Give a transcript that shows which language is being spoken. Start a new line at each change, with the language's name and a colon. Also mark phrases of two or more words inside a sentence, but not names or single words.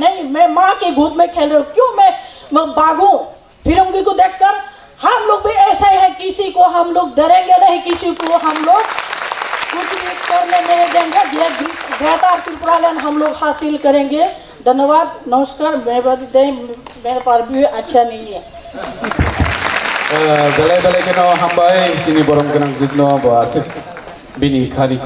Hindi: नहीं, मैं माँ के गोद में खेल रही हूँ, क्यों मैं भागूं फिरंगी को देखकर। हम लोग भी ऐसा ही है, किसी को हम लोग डरेंगे नहीं, किसी को हम लोग कुछ भी करने नहीं देंगे। ग्रेटर त्रिपुरा लैंड हम लोग हासिल करेंगे। धन्यवाद, नमस्कार। मेरे पास भी अच्छा नहीं है।
Kok Borok: Belai-belai kena hambai sini borong kenang jutno bahasa bini khani